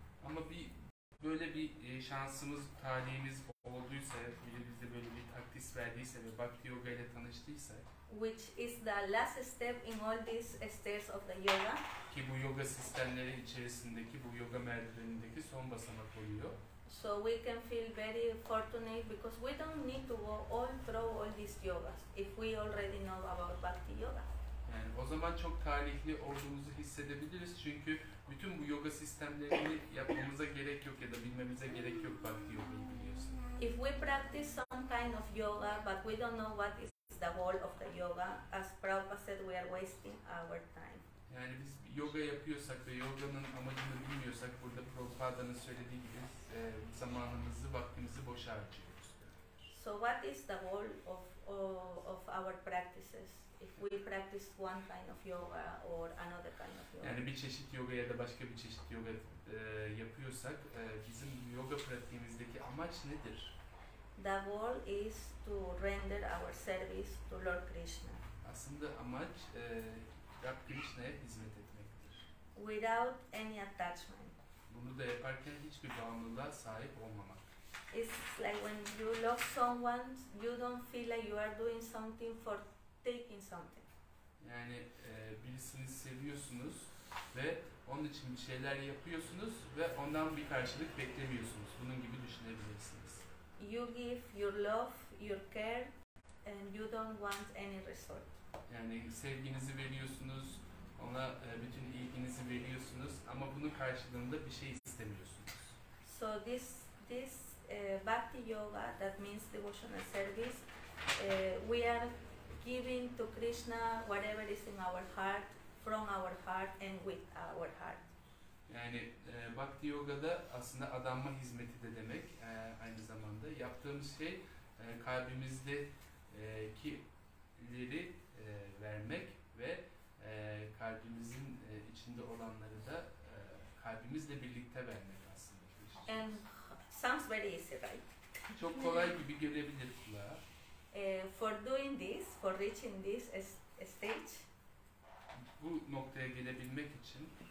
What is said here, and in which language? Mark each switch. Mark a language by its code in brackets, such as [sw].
[tr] Ama böyle bir şansımız, talihimiz olduysa, biri bize böyle bir takdis verdiyse ve Bhakti Yoga ile tanıştıysak, [en] which is the last step in all these stairs of the yoga. [tr] Ki bu yoga sistemleri içerisindeki, bu yoga merdivenindeki son basamak oluyor. [en] So we can feel very fortunate because we don't need to go all through all these yogas if we already know about Bhakti Yoga. [tr] Yani o zaman çok talihli olduğumuzu hissedebiliriz çünkü bütün bu yoga sistemlerini yapmamıza gerek yok ya da bilmemize gerek yok Bhakti Yoga'yı biliyorsun. [en] If we practice some kind of yoga but we don't know what is the goal of the yoga, as Prabhupada said, we are wasting our time. [tr] Yani biz yoga yapıyorsak ve yoganın amacını bilmiyorsak, burada Prabhupa'nın söylediği gibi zamanımızı, vaktimizi boşa harcıyoruz. [en] So what is the goal of our practices? If we practice one kind of yoga or another kind of yoga. [tr] Yani bir çeşit yoga ya da başka bir çeşit yoga yapıyorsak, bizim yoga pratiğimizdeki amaç nedir? [en] The goal is to render our service to Lord Krishna. [tr] Aslında amaç Rab Krishna'ya hizmet etmektir. [en] Without any attachment. [tr] Bunu da yaparken hiçbir bağımlılığa sahip olmamak. [en] It's like when you love someone, you don't feel like you are doing something for taking something. [tr] Yani birisini seviyorsunuz ve onun için bir şeyler yapıyorsunuz ve ondan bir karşılık beklemiyorsunuz. Bunun gibi düşünebilirsiniz. [en] You give your love, your care, and you don't want any result. [tr] Yani sevginizi veriyorsunuz, ona bütün ilginizi veriyorsunuz ama bunun karşılığında bir şey istemiyorsunuz. [en] So this Bhakti Yoga, that means devotional service, we are giving to Krishna whatever is in our heart, from our heart and with our heart. [tr] Yani Bhakti Yoga'da aslında adanma hizmeti de demek aynı zamanda. Yaptığımız şey kalbimizdekileri vermek ve kalbimizin içinde olanları da kalbimizle birlikte vermek aslında. [en] And sounds very easy, right? [tr] Çok kolay gibi gelebilir kulağa. [en] For doing this, for reaching this stage, [tr] bu noktaya gelebilmek için